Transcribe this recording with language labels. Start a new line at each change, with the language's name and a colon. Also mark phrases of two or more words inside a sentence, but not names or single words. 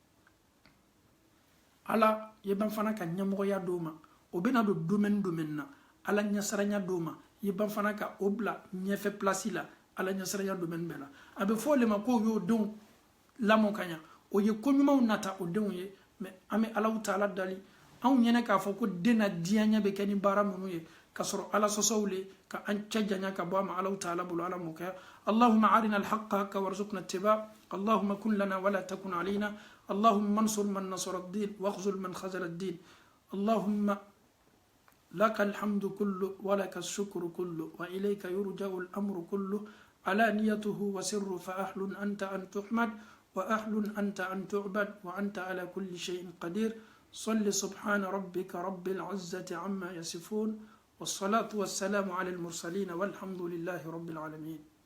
Bambara: ala ye ban fana ka ɲɛmɔgɔya d'o ma o bɛna don domaine na ala ɲɛsaranya d'o ma ye ban fana ka o bila ɲɛfɛ place la ala ɲɛsaranya domaine bɛɛ la a bɛ fɔ o de ma k'o y'o denw lamɔ ka ɲa o ye ko ɲumanw nata o denw ye mɛ an bɛ alaw taala dali anw ɲɛnɛ k'a fɔ ko den na diyaɲɛ bɛ kɛ ni baara minnu ye ka sɔrɔ ala sɔsɔw le ka an cɛ janya ka bɔ a ma alaw taala bolo ala m'o kɛ
Arabic: اللهم أرنا الحق حقا وارزقنا اتباعه اللهم كن لنا ولا تكن علينا اللهم انصر من نصر الدين واخذل من خذل الدين اللهم لك الحمد كله ولك الشكر كله وإليك يرجع الأمر كله علانيته وسر فأهل أنت أن تحمد وأهل أنت أن تعبد وأنت على كل شيء قدير صل سبحان ربك رب العزة عما يصفون والصلاة والسلام على المرسلين والحمد لله رب العالمين.